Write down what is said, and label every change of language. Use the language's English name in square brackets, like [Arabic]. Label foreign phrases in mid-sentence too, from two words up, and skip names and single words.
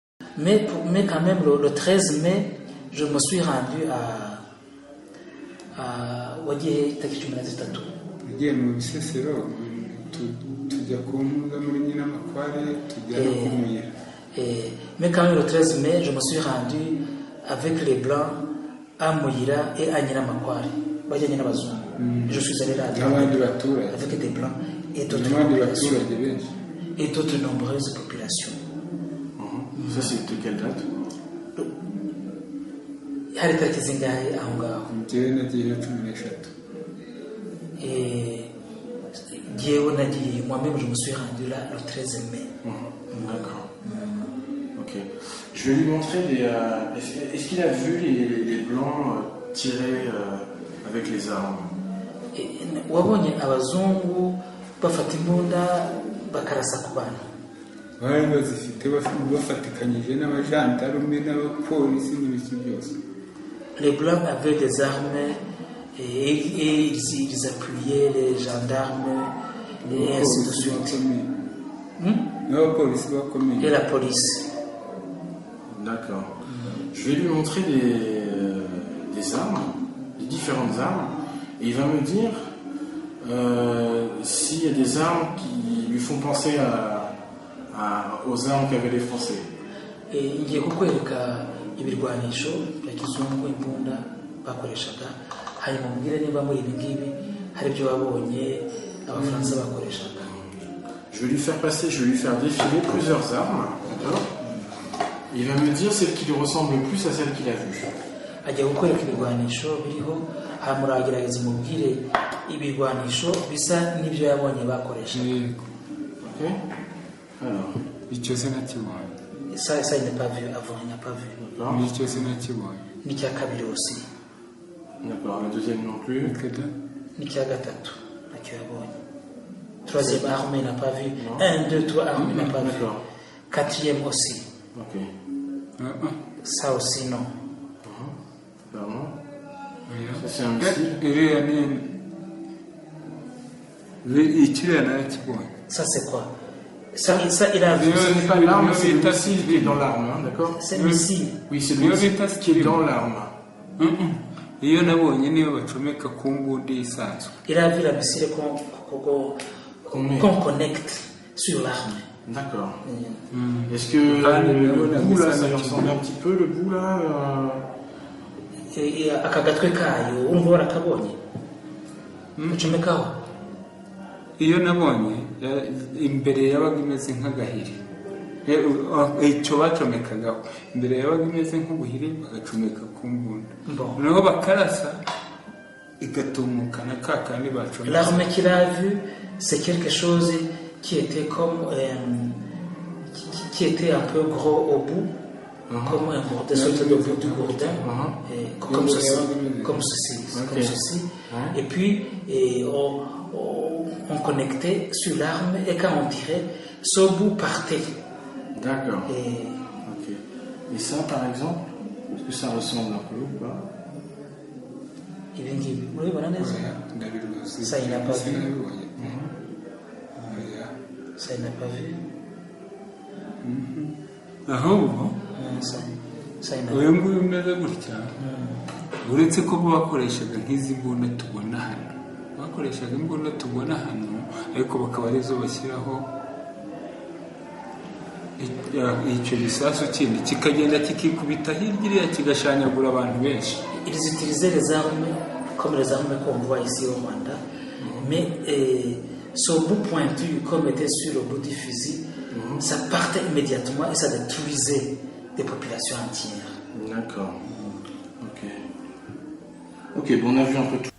[French] Mais quand même, le 13 mai, je me suis rendu [Kinyarwanda] wagiye tariki 13. tugiye mu bisesero tujya ku mpuza muri Nyinamakware tujya no kumira. [French] Mais quand même, le 13 mai, je me suis rendu avec les Blancs à Muyira et à Nyinamakware. Je suis allé là avec des Blancs et d'autres nombreuses populations. Ça, c'est de quelle date? [Kinyarwanda] Hari tariki zingahe aho ngaho? Njyewe nagiye 13. [French] Et Dieu n'a dit, moi-même je me suis rendu là le 13 mai. D'accord. Ok. Je vais lui montrer des. Est-ce qu'il a vu les blancs tirer avec les armes? [Kinyarwanda] Wabonye abazungu bafata imbunda bakarasa ku bantu? Bari bazifite bafatikanyije n'abajandarume n'abapolisi n'ibiki byose. [French] Les blancs avaient des armes et ils appuyaient les gendarmes et ainsi de suite. Et la police. D'accord. Je vais lui montrer des armes, des différentes armes, et il va me dire s'il y a des armes qui lui font penser aux armes qu'avaient les Français. [Kinyarwanda] Ngiye kukwereka ibirwanisho bya kizungu imbunda bakoreshaga, hanyuma mbwire niba muri ibi ngibi hari ibyo wabonye abafaransa bakoreshaga. [French] Je vais lui faire passer, je vais lui faire défiler plusieurs armes, d'accord? Il va me dire celle qui lui ressemble le plus à celle qu'il a vue. [Kinyarwanda] Ajya kukwereka ibirwanisho biriho, hanyuma agerageza mubwire ibirwanisho bisa n'ibyo yabonye bakoreshaga. [French] Ok? Alors. [Kinyarwanda] Icyo se nakibonye. [French] Ça, il n'a pas vu avant, il n'a pas vu. D'accord. [Kinyarwanda] Nicyo se nakibonye. N'icya kabiri aussi. [French] D'accord, le deuxième non plus. [Kinyarwanda] N'icya gatatu nacyo yabonye. [French] Troisième arme, il n'a pas vu. 1, 2, 3 armes, il n'a pas vu. Quatrième aussi. Ok. Ça aussi, non. Pardon. Ça, c'est un missile. Ça, c'est quoi? Ça, il a vu. Ce n'est pas l'arme, c'est le missile qui est dans l'arme, hein, d'accord? C'est le missile. Oui, c'est le missile qui est dans l'arme. [Kinyarwanda] Iyo nabonye niyo bacomeka ku mbundi isanzwe. [French] Il a vu la missile qu'on connecte sur l'arme. D'accord. Est-ce que le bout là, ça lui ressemble un petit peu, le bout là [Kinyarwanda] akagatwe kayo urumva warakabonye ucomekaho? Iyo nabonye imbere yabaga imeze nk'agahiri, icyo bacomekagaho imbere yabaga imeze nk'ubuhiri bagacomeka ku mbunda, noneho bakarasa igatumukana kakandi bacomeka. [French] L'arme qu'il a vue, c'est quelque chose qui était comme qui était un peu gros au bout, comme un gourdin, sorte de bout du gourdin, comme ceci, comme ceci. Et puis on connectait sur l'arme et quand on tirait, ce bout partait. D'accord. Ok. Et ça, par exemple, est-ce que ça ressemble un peu ou pas? Ça, il n'a pas vu. Ça, il n'a pas vu. [Kinyarwanda] Ahubwo uyu nguyu umeze gutya, uretse ko bakoreshaga nk'izi mbunda tubona hano, bakoreshaga imbunda tubona hano, ariko bakaba arizo bashyiraho icyo gisasu kindi kikagenda kikikubita hirya iriya kigashanyagura abantu benshi. [French] Ils utilisaient les armes comme les armes qu'on voit ici au Rwanda, mais ce bout pointu comme était sur le bout du fusil, ça partait immédiatement et ça détruisait des populations entières. D'accord. Ok, bon, on a vu un peu tout.